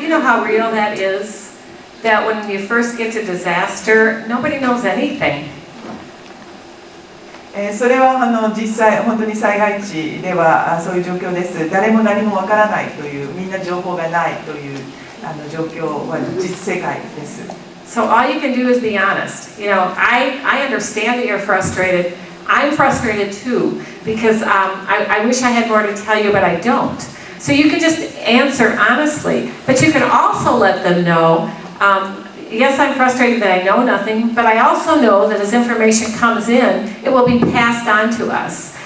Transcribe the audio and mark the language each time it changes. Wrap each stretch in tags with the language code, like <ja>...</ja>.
<en>You know how real that is? That when you first get to disaster, nobody knows anything.</en> <ja>それは実際本当に災害地ではそういう状況です。誰も何もわからないという、みんな情報がないという状況は実世界です。</ja> <en>So all you can do is be honest. You know, I understand that you're frustrated. I'm frustrated too because I wish I had more to tell you, but I don't. So you can just answer honestly, but you can also let them know, yes, I'm frustrated that I know nothing, but I also know that as information comes in, it will be passed on to us.</en>